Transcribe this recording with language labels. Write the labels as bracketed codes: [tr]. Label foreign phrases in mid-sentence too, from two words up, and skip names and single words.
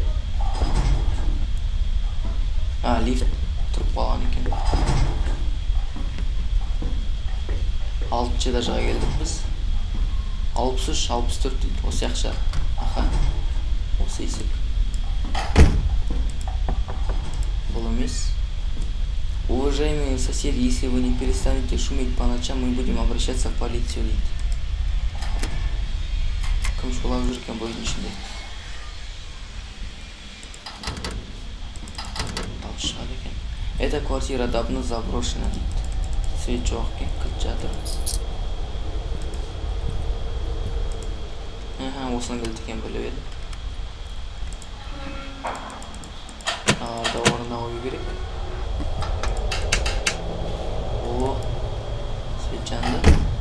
[kk] Лифт тұрып қалған екен. 6-ші этажға келдік біз. 63, 64 дейді. Осы жақша. Аха. Осы есік. Бұл емес. [ru] Уважаемые соседи, если вы не перестанете шуметь по ночам, мы будем обращаться в полицию дейді. [kk] Кім шулап жүрген бойдың ішінде. Шығады екен. [ru] Эта квартира давно заброшена дейді. [kk] Свет жоқ екен, кілт жатыр. Осының кілт екен біліп едім. Мыналарды орнына қою керек. О, свет жанды.